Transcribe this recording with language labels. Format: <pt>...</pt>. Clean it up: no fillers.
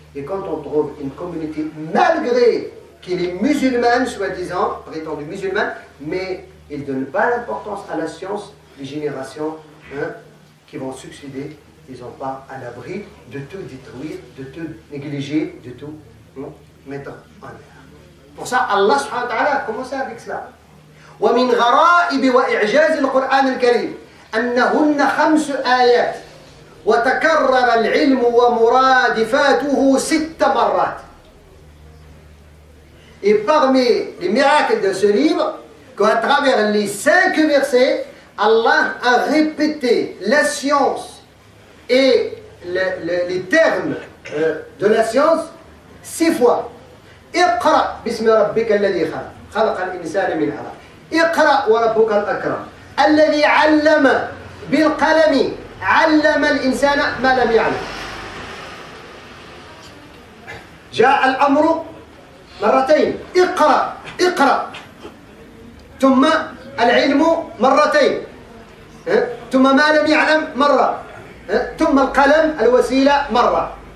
<fr>Et quand on trouve une communauté, malgré qu'elle est musulmane, soi-disant, prétendue musulmane, mais il ne donne pas l'importance à la science, les générations qui vont succéder, ils sont pas à l'abri de tout détruire, de tout négliger, de tout mettre en l'air. Pour ça, Allah subhanahu wa ta'ala a commencé avec cela.</fr> <ar>ومن غرائب وإعجاز القرآن الكريم أنهن 5 آيات وتكرر العلم ومرادفاته 6 مرات.</ar> <fr>Et parmi les miracles de ce livre, qu'à travers les 5 versets, Allah a répété la science et les termes de la science 6 fois.</fr> <ar>اقرأ باسم ربك الذي خلق خلق الإنسان من علق اقرأ وربك الأكرم الذي علم بالقلم علم الإنسان ما لم يعلم. جاء الأمر مرتين اقرأ اقرأ، ثم العلم مرتين، ثم ما لم يعلم مرة، ثم القلم الوسيلة مرة.</ar>